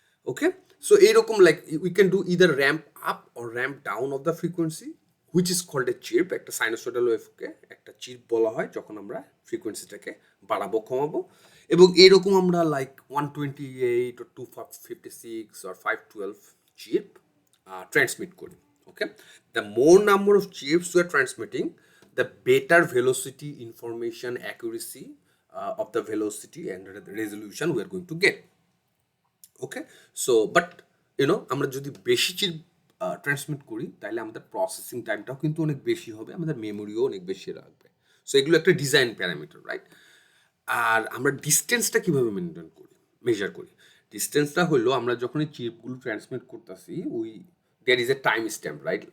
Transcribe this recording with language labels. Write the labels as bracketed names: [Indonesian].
[English] Okay, so এইরকম like we can do either ramp up or ramp down of the frequency, which is called a chirp. [Bangla] একটা sinusoidal ওয়েভকে একটা chip বলা হয় যখন আমরা ফ্রিকোয়েন্সিটাকে বাড়াবো কমাবো। এবং এরকম আমরা like 128 or 256 or 512 chip transmit করি। [English] Okay, the more number of chirps we are transmitting, the better velocity information accuracy of the velocity and resolution we are going to get. [Bangla] Okay, so but আমরা যদি বেশি chip transmit করি, তাহলে আমাদের processing টাইমটাও কিন্তু অনেক বেশি হবে, আমাদের মেমোরিও অনেক বেশি রাখবে। সো এগুলো একটা ডিজাইন প্যারামিটার, রাইট। আর আমরা ডিস্টেন্সটা কিভাবে মেনটেন করি, মেজার করি? ডিস্টেন্সটা হলো আমরা যখন এই চিপগুলো ট্রান্সমিট করতেছি, [English] There is a time stamp, right.